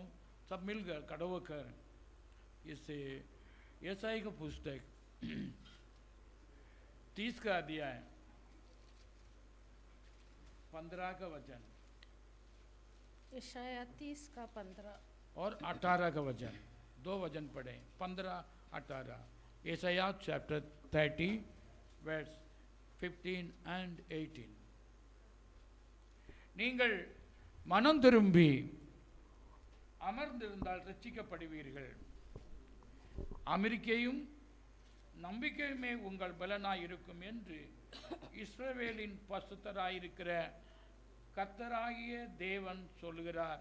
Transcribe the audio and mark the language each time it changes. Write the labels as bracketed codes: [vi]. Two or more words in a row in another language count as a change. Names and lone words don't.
[hi] सब मिलकर खड़े होकर इससे यशायाह का पुस्तक 30 का अध्याय 15 का वचन, यशायाह 30 का 15 और 18 का वचन, दो वचन पढ़े 15-18। यशायाह चैप्टर 30 वर्स 15 and 18। [ta] நீங்கள் மனம் திரும்பி அமர்ந்திருந்தால் ரட்சிக்கப்படுவீர்கள். அமெரிக்கையும் நம்பிக்கையுமே உங்கள் பலனாய் இருக்கும் என்று இஸ்ரவேலின் பசுத்தராயிருக்கிற கர்த்தராகிய தேவன் சொல்கிறார்.